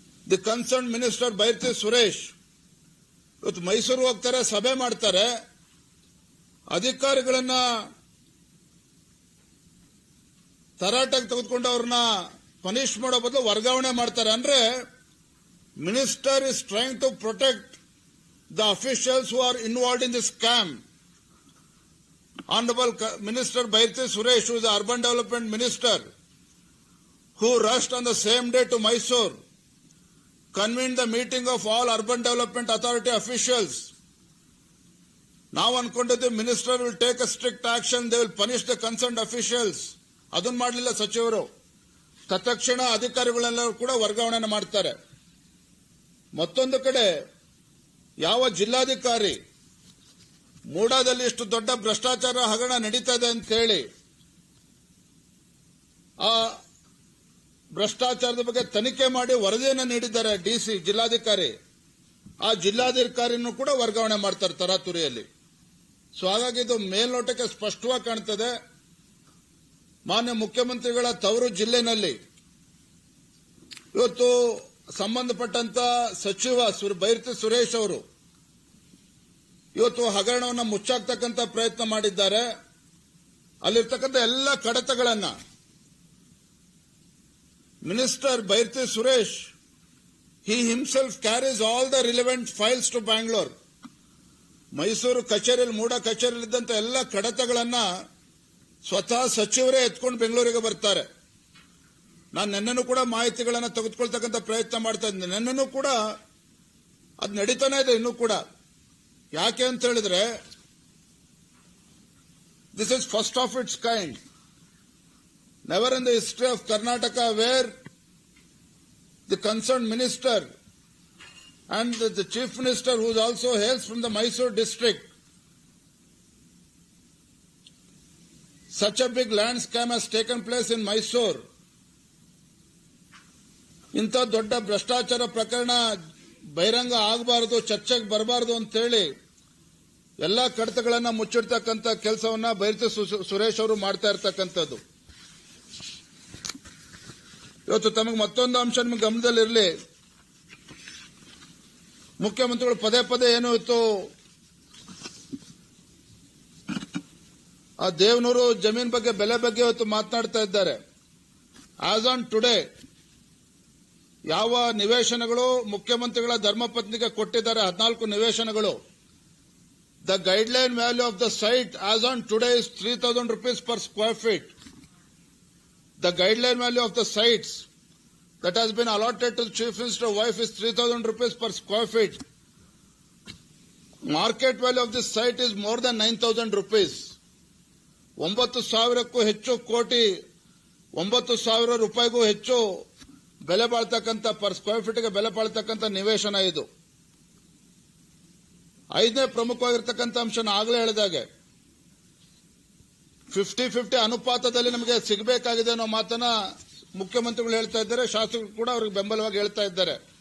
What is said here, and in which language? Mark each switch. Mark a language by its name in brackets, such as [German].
[Kannada] The concern minister Byrathi Suresh ಇವತ್ತು ಮೈಸೂರು ಹೋಗ್ತಾರೆ, ಸಭೆ ಮಾಡ್ತಾರೆ, ಅಧಿಕಾರಿಗಳನ್ನ ತರಾಟೆಗೆ ತೆಗೆದುಕೊಂಡು ಅವ್ರನ್ನ ಪನಿಷ್ ಮಾಡೋ ಬದಲು ವರ್ಗಾವಣೆ ಮಾಡ್ತಾರೆ. [English] ಅಂದ್ರೆ minister is trying to protect the officials who are involved in this scam. Honorable Minister Bhairati Suresh, who is the Urban Development Minister, who rushed on the same day to Mysore, convened the meeting of all Urban Development Authority officials. Now [Kannada] ankondiದ್ದು [English] minister will take a strict action, they will punish the concerned officials. [Kannada] ಅದನ್ನು ಮಾಡಲಿಲ್ಲ ಸಚಿವರು. ತತ್ಕ್ಷಣ ಅಧಿಕಾರಿಗಳೆಲ್ಲರೂ ಕೂಡ ವರ್ಗಾವಣೆ ಮಾಡ್ತಾರೆ. ಮತ್ತೊಂದು ಕಡೆ ಯಾವ ಜಿಲ್ಲಾಧಿಕಾರಿ ಮೂಡಾದಲ್ಲಿ ಇಷ್ಟು ದೊಡ್ಡ ಭ್ರಷ್ಟಾಚಾರ ಹಗರಣ ನಡೀತಾ ಇದೆ ಅಂತ ಹೇಳಿ ಆ ಭ್ರಷ್ಟಾಚಾರದ ಬಗ್ಗೆ ತನಿಖೆ ಮಾಡಿ ವರದಿಯನ್ನು ನೀಡಿದ್ದಾರೆ ಡಿಸಿ ಜಿಲ್ಲಾಧಿಕಾರಿ, ಆ ಜಿಲ್ಲಾಧಿಕಾರಿನೂ ಕೂಡ ವರ್ಗಾವಣೆ ಮಾಡ್ತಾರೆ ತರಾತುರಿಯಲ್ಲಿ. ಸೊ ಹಾಗಾಗಿ ಇದು ಮೇಲ್ನೋಟಕ್ಕೆ ಸ್ಪಷ್ಟವಾಗಿ ಕಾಣ್ತದೆ. ಮಾನ್ಯ ಮುಖ್ಯಮಂತ್ರಿಗಳ ತವರು ಜಿಲ್ಲೆನಲ್ಲಿ ಇವತ್ತು ಸಂಬಂಧಪಟ್ಟಂತ ಸಚಿವ ಬೈರತಿ ಸುರೇಶ್ ಅವರು ಇವತ್ತು ಹಗರಣವನ್ನು ಮುಚ್ಚಾಕ್ತಕ್ಕಂಥ ಪ್ರಯತ್ನ ಮಾಡಿದ್ದಾರೆ. ಅಲ್ಲಿರ್ತಕ್ಕಂಥ ಎಲ್ಲ ಕಡತಗಳನ್ನ [English] Minister Bhairati Suresh he himself carries all the relevant files to Bangalore. [Kannada] Mysuru ಕಚೇರಿಯಲ್ಲಿ ಮೂಡ ಕಚೇರಿಯಲ್ಲಿ ಇದ್ದಂತ ಎಲ್ಲ ಕಡತಗಳನ್ನ ಸ್ವತಃ ಸಚಿವರೇ ಎತ್ಕೊಂಡು ಬೆಂಗಳೂರಿಗೆ ಬರ್ತಾರೆ. ನಾನು ನೆನ್ನೆನೂ ಕೂಡ ಮಾಹಿತಿಗಳನ್ನ ತೆಗೆದುಕೊಳ್ತಕ್ಕಂಥ ಪ್ರಯತ್ನ ಮಾಡ್ತಾ ಇದ್ದೀನಿ. ನೆನ್ನೆನೂ ಕೂಡ ಅದು ನಡೀತಾನೆ ಇದೆ ಇನ್ನೂ ಕೂಡ. ಯಾಕೆ ಅಂತ ಹೇಳಿದ್ರೆ [English] This is first of its kind. Never in the history of Karnataka where the concerned minister and the chief minister, who also hails from the Mysore district, such a big land scam has taken place in Mysore. [Kannada] ಇಂಥ ದೊಡ್ಡ ಭ್ರಷ್ಟಾಚಾರ ಪ್ರಕರಣ ಬಹಿರಂಗ ಆಗಬಾರದು, ಚರ್ಚೆಗೆ ಬರಬಾರದು ಅಂತೇಳಿ ಎಲ್ಲ ಕಡತಗಳನ್ನ ಮುಚ್ಚಿಡ್ತಕ್ಕಂಥ ಕೆಲಸವನ್ನ ಬೈರತಿ ಸುರೇಶ್ ಅವರು ಮಾಡ್ತಾ ಇರ್ತಕ್ಕಂಥದ್ದು. ಇವತ್ತು ತಮಗೆ ಮತ್ತೊಂದು ಅಂಶ ನಿಮಗೆ ಗಮನದಲ್ಲಿರಲಿ. ಮುಖ್ಯಮಂತ್ರಿಗಳು ಪದೇ ಪದೇ ಏನು ಇತ್ತು, ಆ ದೇವನೂರು ಜಮೀನ್ ಬಗ್ಗೆ, ಬೆಲೆ ಬಗ್ಗೆ ಇವತ್ತು ಮಾತನಾಡ್ತಾ ಇದ್ದಾರೆ. [English] as on today [Kannada] ಯಾವ ನಿವೇಶನಗಳು ಮುಖ್ಯಮಂತ್ರಿಗಳ ಧರ್ಮಪತ್ನಿಗೆ ಕೊಟ್ಟಿದ್ದಾರೆ, 14 ನಿವೇಶನಗಳು. [English] The guideline value of the site as on today is 3,000 rupees per square feet. The guideline value of the sites that has been allotted to the Chief Minister's wife is 3,000 rupees per square feet. Market value of this site is more than 9,000 rupees. [Kannada] 9,000ಕ್ಕೂ ಹೆಚ್ಚು ಕೋಟಿ, 9,000 ರೂಪಾಯಿಗೂ ಹೆಚ್ಚು ಬೆಲೆ ಬಾಳ್ತಕ್ಕಂಥ per square ಫೀಟ್ಗೆ ಬೆಲೆ ಬಾಳ್ತಕ್ಕಂಥ ನಿವೇಶನ ಇದು. 5ನೇ ಪ್ರಮುಖವಾಗಿರ್ತಕ್ಕಂಥ ಅಂಶ ಆಗಲೇ ಹೇಳಿದಾಗೆ 50-50 ಅನುಪಾತದಲ್ಲಿ ನಮಗೆ ಸಿಗಬೇಕಾಗಿದೆ ಅನ್ನೋ ಮಾತನ್ನ ಮುಖ್ಯಮಂತ್ರಿಗಳು ಹೇಳ್ತಾ ಇದ್ದಾರೆ, ಶಾಸಕರು ಕೂಡ ಅವ್ರಿಗೆ ಬೆಂಬಲವಾಗಿ ಹೇಳ್ತಾ ಇದ್ದಾರೆ.